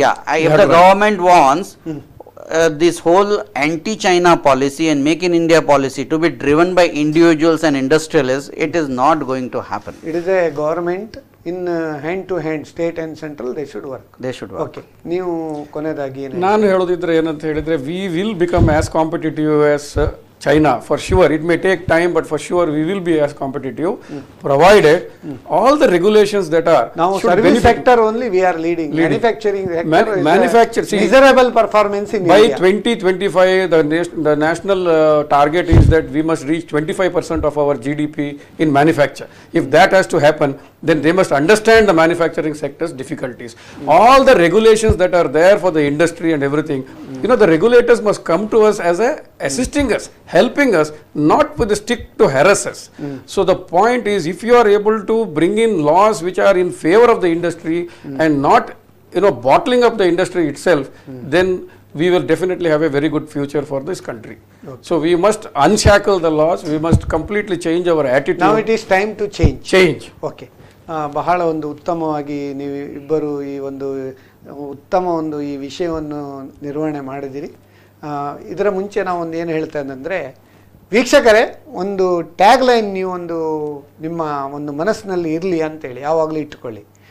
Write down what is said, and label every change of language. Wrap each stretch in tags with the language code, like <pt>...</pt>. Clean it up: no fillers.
<en>Yeah, if the government wants this whole anti-China policy and Make in India policy to be driven by individuals and industrialists, it is not going to happen. It is a government in hand to hand, state and central, they should work. They should work.</en> <kn>Okay. ನೀವು ಕೊನೆಯದಾಗಿ ಏನು ನಾನು ಹೇಳೋದಿದ್ರೆ ಏನಂತ ಹೇಳಿದ್ರೆ</kn> <en>We will become as competitive as China for sure. It may take time, but for sure we will be as competitive, provided all the regulations that are. Now service sector only we are leading. Manufacturing sector is miserable performance in by India. 2025 the national target is that we must reach 25% of our GDP in manufacture. If that has to happen, then they must understand the manufacturing sector's difficulties. All the regulations that are there for the industry and everything, the regulators must come to us as assisting us, helping us, not with a stick to harass us. So the point is, if you are able to bring in laws which are in favor of the industry and not bottling up the industry itself, then we will definitely have a very good future for this country. So we must unshackle the laws, we must completely change our attitude. Now it is time to change. Okay.</en> <kn>ಬಹಳ ಒಂದು ಉತ್ತಮವಾಗಿ ನೀವು ಇಬ್ಬರು ಈ ಒಂದು ಉತ್ತಮ ಒಂದು ಈ ವಿಷಯವನ್ನು ನಿರ್ವಹಣೆ ಮಾಡಿದಿರಿ. ಇದರ ಮುಂಚೆ ನಾವು ಒಂದು ಏನು ಹೇಳ್ತಾ ಇದ್ದಂದರೆ, ವೀಕ್ಷಕರೇ, ಒಂದು ಟ್ಯಾಗ್ ಲೈನ್ ನೀವು ಒಂದು ನಿಮ್ಮ ಒಂದು ಮನಸ್ಸಿನಲ್ಲಿ ಇರಲಿ ಅಂತೇಳಿ ಯಾವಾಗಲೂ ಇಟ್ಕೊಳ್ಳಿ.</kn>